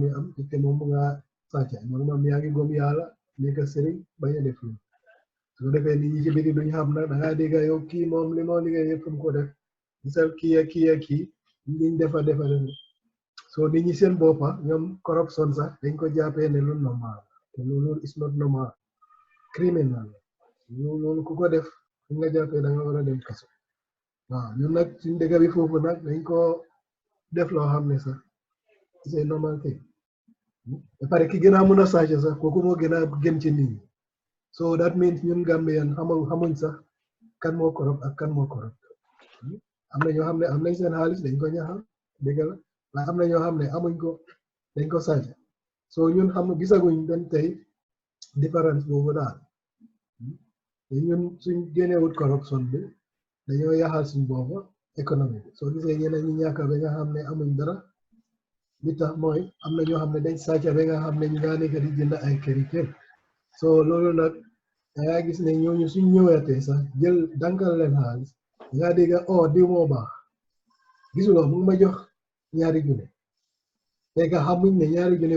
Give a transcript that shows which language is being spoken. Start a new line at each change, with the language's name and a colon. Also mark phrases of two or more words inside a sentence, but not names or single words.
Wolof: yi am te moom mu nga sàcca moromam yaa ngi gëm yàlla nekk sëriñ bañ a def lu su ko defee nit ñi ci biti duñ xam nag da ngaa dégg yow kii moom li moo liggéey yëpp mu ko def gisal kii liñ defa soo nit ñi seen boppa ñoom corruption sax dañ ko jàppee ne lu normal te loolu
English: is not normal criminal
Wolof: loolu ku ko def fu nga jàppee da nga war a dem kaso waaw ñun nag suñ dëkk bi foofu nag dañ ko def loo xam ne sax
French: c'est normal
Wolof: thing ba pare ki gën a mën a sàcc sax kooku moo gën a gën ci nit ñi
English: so that means
Wolof: ñun Gambian xamuñ sax kan moo corrupt ak kan moo corrupt am na ñoo xam ne am nañ seen xaalis dañ ko ñaxal dëgg la waaye am na ñoo xam ne amuñ ko dañ ko sàcc so ñun gisaguñ benn tey différence boobu daal te ñun suñ génnewut corruption bi dañoo yaxal suñ boobu économie bi soo gisee ñeneen ñi ñàkk ba nga xam ne amuñ dara li tax mooy am na ñoo xam ne dañ sàcc ba nga xam ne ñu ngaa nekk di jënd ay kër so loolu nag dangaa gis ne ñooñu suñ ñëwatee sax jël dankal leen xaalis dangaa dégg diw moo baax gisuloo mu ngi ma jox $2 fekk xamuñ ne $2